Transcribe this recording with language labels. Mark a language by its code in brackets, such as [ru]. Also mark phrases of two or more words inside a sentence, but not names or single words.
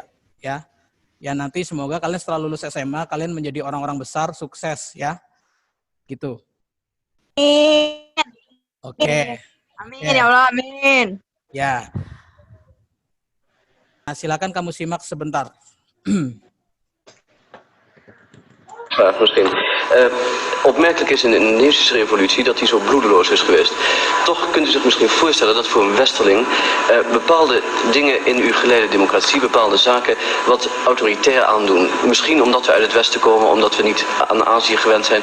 [id] Ya nanti semoga kalian setelah lulus SMA kalian menjadi orang-orang besar, sukses ya. Gitu. Oke. Amin, ya Allah, amin. Ya. Nah, silakan kamu simak sebentar. [nl] vraag misschien. Opmerkelijk is in de Indonesische revolutie dat die zo bloedeloos is geweest. Toch kunt u zich misschien voorstellen dat voor een westerling bepaalde dingen in uw geleide democratie, bepaalde zaken wat autoritair aandoen. Misschien omdat we uit het westen komen, omdat we niet aan Azië gewend zijn.